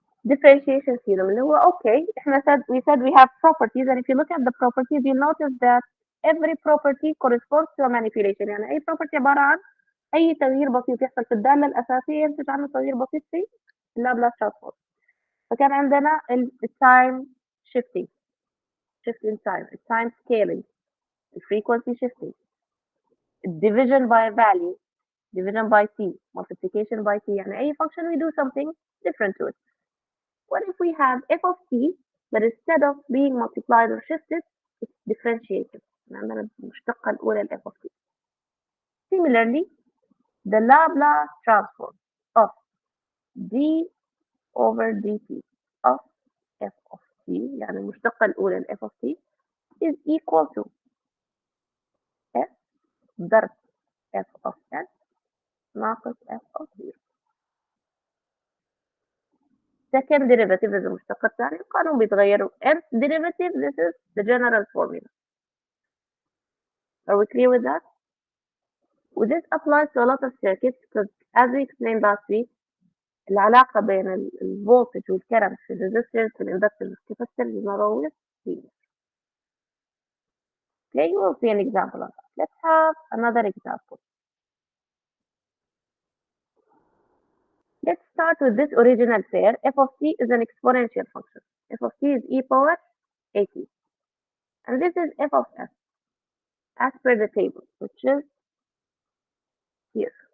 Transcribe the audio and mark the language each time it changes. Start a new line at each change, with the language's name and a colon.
English: Differentiation theorem
Arabic: اللي هو
English: okay احنا we said we have properties, and if you look at the properties you'll notice that every property corresponds to a manipulation.
Arabic: يعني أي property عبارة عن أي تغيير بسيط يحصل في الدالة الأساسية ينتج عنه تغيير بسيط في اللابلاس ترانسفورم. فكان عندنا التايم
English: shifting, shift in time, time scaling, frequency shifting, division by value, division by t, multiplication by t.
Arabic: يعني أي
English: function we do something different to it. What if we have f of t, but instead of being multiplied or shifted, it's differentiated.
Arabic: عندنا المشتقة الأولى ال f of t.
English: Similarly, the Laplace transform of d over dt of f of t,
Arabic: يعني المشتقة الأولى ال
English: f of t, is equal to f ضرب f of s ناقص f of 0. Second derivative is
Arabic: المشتقة الثانية، القانون بيتغير.
English: nth derivative, this is the general formula. Are we clear with that? Well, this applies to a lot of circuits because, as we explained last week,
Arabic: العلاقة بين الفولتج والكرنت في الريزستورز في الاندكتورز والكاباسيتورز
English: is not always linear. Okay, you will see an example of that. Let's have another example. Let's start with this original pair. F of t is an exponential function. F of t is e power at. And this is f of s as per the table, which is here.